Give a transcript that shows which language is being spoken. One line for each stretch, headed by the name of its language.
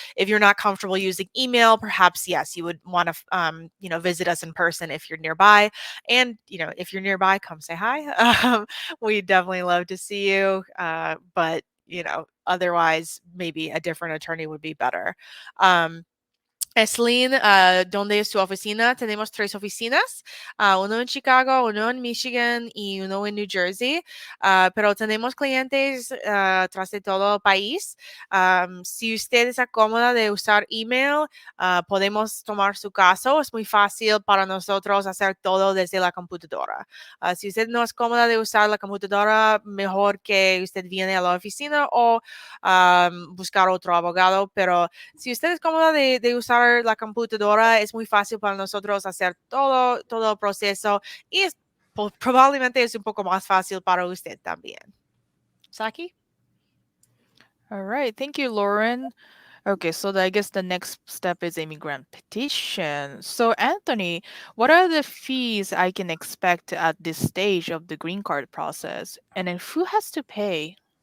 English: If you're not comfortable using email, perhaps, yes, you would want to, visit us in person if you're nearby. And, if you're nearby, come say hi. We'd definitely love to see you. But, otherwise, maybe a different attorney would be better.
Spanish: Esleen, ¿dónde es tu oficina? Tenemos 3 oficinas, uno en Chicago, uno en Michigan y uno en New Jersey, pero tenemos clientes tras de todo el país. Si usted está cómoda de usar email, podemos tomar su caso. Es muy fácil para nosotros hacer todo desde la computadora. Si usted no es cómoda de usar la computadora, mejor que usted viene a la oficina o buscar otro abogado, pero si usted es cómoda de usar la computadora, es muy fácil para nosotros hacer todo el proceso y probablemente es un poco más fácil para usted también. Saki?
English: All right, thank you, Lauren. Okay, so I guess the next step is immigrant petition. So Anthony, what are the fees I can expect at this stage of the green card process? And then who has to pay?